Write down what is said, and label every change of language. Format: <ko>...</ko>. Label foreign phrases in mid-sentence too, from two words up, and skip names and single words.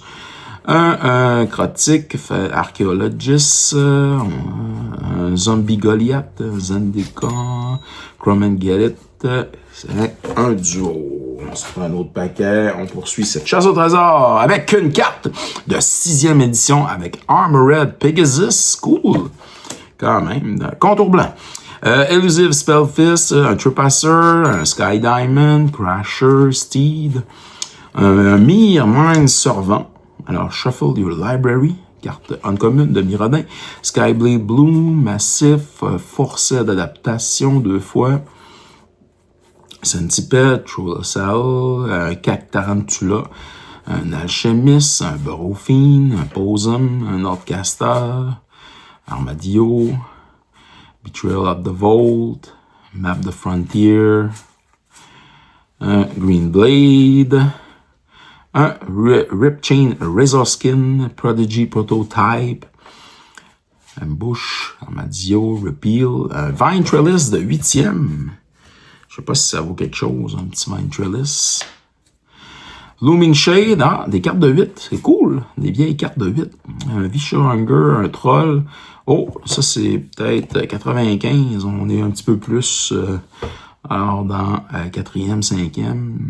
<fr>Un Crotique, Archaeologist, un Zombie Goliath, Zendika, Chrome and Get It, c'est un duo. On se prend un autre paquet, on poursuit cette chasse au trésor avec une carte de 6e édition avec Armored Pegasus, cool, quand même, contour blanc. Elusive Spellfist, un Trespasser, un Sky Diamond, Crasher, Steed, un Mir Mind Servant. Alors, Shuffle Your Library, carte uncommune de Mirrodin. Skyblade Bloom, Massif, Forcé d'adaptation 2 fois. Centipede, Trollosal, un Cactarantula, un Alchemist, un Burrowfiend, un Possum, un Outcaster, Armadillo, Betrayal of the Vault, Map the Frontier, Green Blade, Rip Chain Razor Skin, Prodigy Prototype, Ambush, Armadillo, Repeal, Vine Trellis de 8e. Je sais pas si ça vaut quelque chose, un petit Vine Trellis. Looming Shade, des cartes de 8, c'est cool, des vieilles cartes de 8. Un Vicious Hunger, un Troll. Oh, ça c'est peut-être 95, on est un petit peu plus alors dans 4e, 5e.</fr>